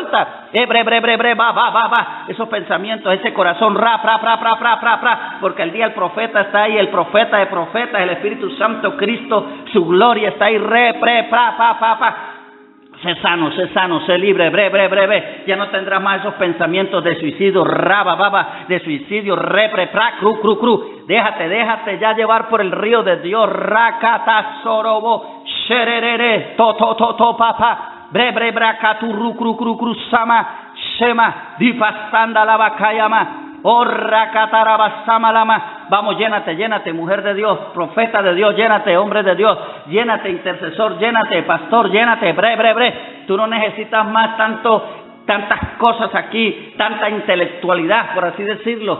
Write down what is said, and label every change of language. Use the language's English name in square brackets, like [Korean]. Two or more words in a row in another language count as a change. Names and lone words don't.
[Spanish] esos pensamientos, ese corazón, porque el día el profeta está ahí, el profeta de profetas, el Espíritu Santo, Cristo, su gloria está ahí, sé sano, sé libre, breve, ya no tendrás más esos pensamientos de suicidio, de suicidio, cru, déjate ya llevar por el río de Dios, rakata, sorobo, shererere, to, papa, bre, brakatu, cru, sama, shema, dipasanda, lavakayama, vamos, llénate, mujer de Dios, profeta de Dios, llénate, hombre de Dios, llénate, intercesor, llénate, pastor, llénate, bre. Tú no necesitas más tantas cosas aquí, tanta intelectualidad, por así decirlo.